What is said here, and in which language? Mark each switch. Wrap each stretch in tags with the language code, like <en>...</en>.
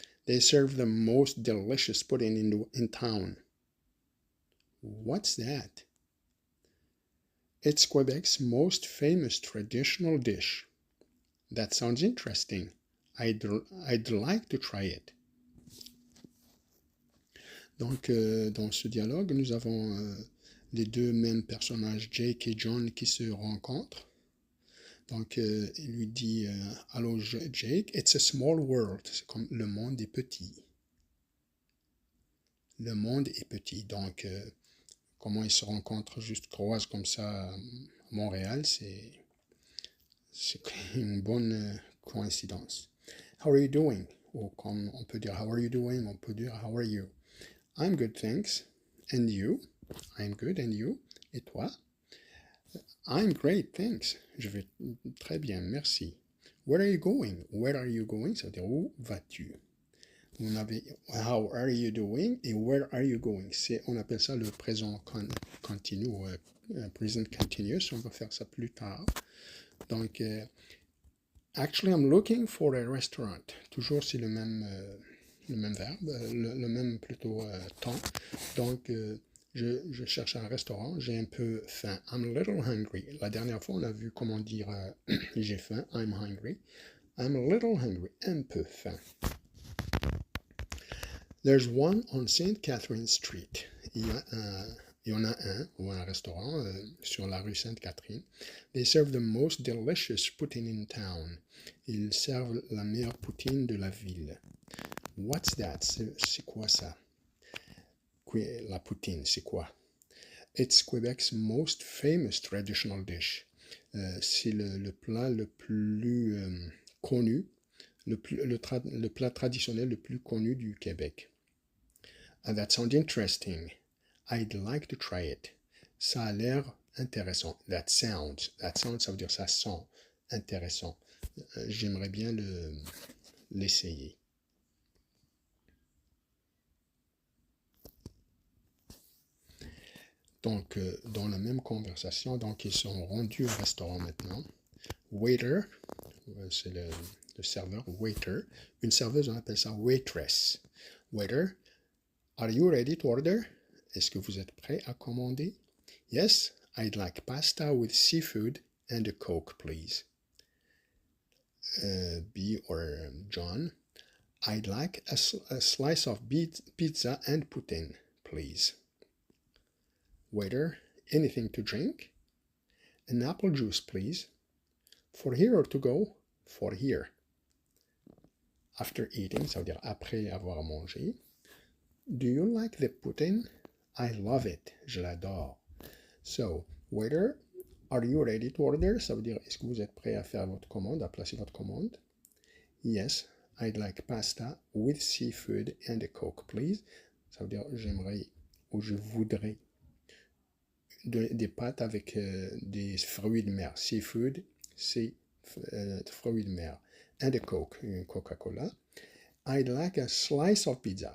<en>They serve the most delicious pudding in town. What's that? It's Quebec's most famous traditional dish. That sounds interesting. I'd like to try it.</en> <fr>Donc, dans ce dialogue, nous avons les deux mêmes personnages, Jake et John, qui se rencontrent. Donc, il lui dit « Allô Jake,</fr> <en>it's a small world ».</en> <fr>C'est comme le monde est petit. Le monde est petit. Donc, comment ils se rencontrent, juste croisent comme ça à Montréal, c'est une bonne coïncidence.</fr> <en>How are you doing?</en> <fr>Ou comme on peut dire</fr> <en>how are you doing,</en> <fr>on peut dire</fr> <en>how are you? I'm good, thanks. And you? I'm good, and you?</en> <fr>Et toi?</fr> <en>I'm great, thanks.</en> <fr>Je vais très bien, merci.</fr> <en>Where are you going? Where are you going?</en> <fr>Ça veut dire où vas-tu? On avait</fr> <en>how are you doing</en> <fr>et</fr> <en>where are you going?</en> <fr>On appelle ça le présent continu, present continuous. On va faire ça plus tard.</fr> <en>Donc, actually, I'm looking for a restaurant.</en> <fr>Toujours, c'est le même verbe, le même plutôt temps. Donc, je cherche un restaurant, j'ai un peu faim.</fr> <en>I'm a little hungry.</en> <fr>La dernière fois, on a vu comment dire j'ai faim.</fr> <en>I'm hungry. I'm a little hungry.</en> <fr>Un peu faim.</fr> <en>There's one on Saint Catherine Street.</en> <fr>Il y en a un, ou un restaurant sur la rue Sainte-Catherine.</fr> <en>They serve the most delicious poutine in town.</en> <fr>Ils servent la meilleure poutine de la ville.</fr> <en>What's that?</en> <fr>C'est quoi ça? La poutine, c'est quoi?</fr> <en>It's Quebec's most famous traditional dish.</en> <fr>C'est le plat le plus connu, le plat traditionnel le plus connu du Québec.</fr> <en>That sounds interesting. I'd like to try it.</en> <fr>Ça a l'air intéressant.</fr> <en>That sounds,</en> <fr>ça veut dire ça sent intéressant. J'aimerais bien l'essayer. Donc, dans la même conversation, donc ils sont rendus au restaurant maintenant. Waiter, c'est le serveur, waiter. Une serveuse, on appelle ça waitress.</fr> <en>Waiter, are you ready to order?</en> <fr>Est-ce que vous êtes prêt à commander?</fr> <en>Yes, I'd like pasta with seafood and a Coke, please. B or John, I'd like a slice of pizza and poutine, please. Waiter, anything to drink? An apple juice, please. For here or to go? For here. After eating,</en> <fr>ça veut dire après avoir mangé.</fr> <en>Do you like the poutine? I love it.</en> <fr>Je l'adore.</fr> <en>So, waiter, are you ready to order?</en> <fr>Ça veut dire, est-ce que vous êtes prêt à faire votre commande, à placer votre commande?</fr> <en>Yes, I'd like pasta with seafood and a Coke, please.</en> <fr>Ça veut dire, j'aimerais ou je voudrais des pâtes avec des fruits de mer. Seafood, c'est fruits de mer.</fr> <en>And a Coke,</en> <fr>une Coca-Cola.</fr> <en>I'd like a slice of pizza.</en>